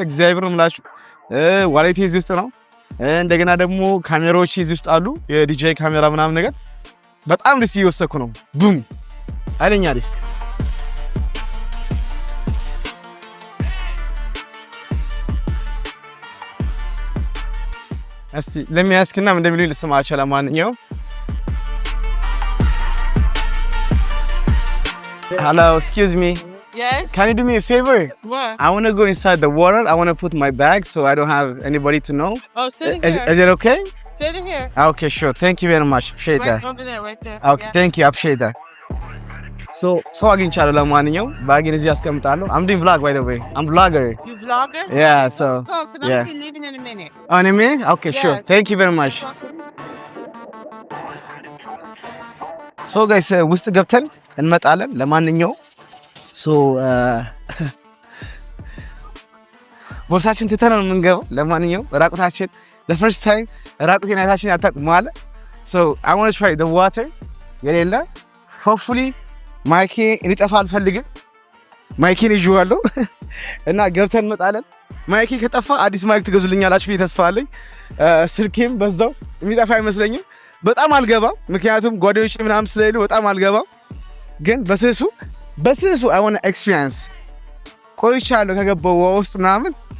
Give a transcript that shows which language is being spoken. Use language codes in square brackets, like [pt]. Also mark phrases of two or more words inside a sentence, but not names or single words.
[am] እግዚአብሔር ነው የምላችሁ። ዋሌቴ እዚህ ውስጥ ነው። እንደገና ደግሞ ካሜራዎች እዚህ ውስጥ አሉ፣ የዲጄ ካሜራ ምናምን ነገር። በጣም ሪስክ እየወሰድኩ ነው። ቡም ኃይለኛ ሪስክ። እስቲ ለሚያስክና ምን እንደሚሉኝ ልስማቸው። ለማንኛውም [en] hello, excuse me. Yes? Can you do me a favor? What? I want to go inside the water. I want to put my bag so I don't have anybody to know. Oh, sit in here. Is it okay? Sit in here. Okay, sure. Thank you very much. Appreciate that. Over there, right there. Okay, yeah. Thank you. Appreciate that. So [am] አግኝቻለሁ። ለማንኛውም ባጌን እዚህ አስቀምጣለሁ። [en] I'm doing vlog by the way. I'm vlogger. You vlogger? Yeah, so. Oh, because yeah. I'm be leaving in a minute. Oh, in a minute? Okay, yes. Sure. Thank you very much. So guys, [am] ውስጥ ገብተን እንመጣለን። ለማንኛውም ቦርሳችን ትተን ነው የምንገባው። ለማንኛውም ራቁታችን [en] the first time [am] ራቁቴን አይታችን አታውቁም ማለት [en] so I want to try the water [am] የሌለ hopefully ማይኬ እንዲጠፋ አልፈልግም። ማይኬን ይዤዋለሁ እና ገብተን እንመጣለን። ማይኬ ከጠፋ አዲስ ማይክ ትገዙልኛላችሁ ብዬ ተስፋ አለኝ። ስልኬም በዛው የሚጠፋ አይመስለኝም። በጣም አልገባም፣ ምክንያቱም ጓደኞቼ ምናምን ስለሌሉ በጣም አልገባም። ግን በስሱ አይ ዋና ኤክስፒሪየንስ ቆይቻለሁ ከገባው ውስጥ ምናምን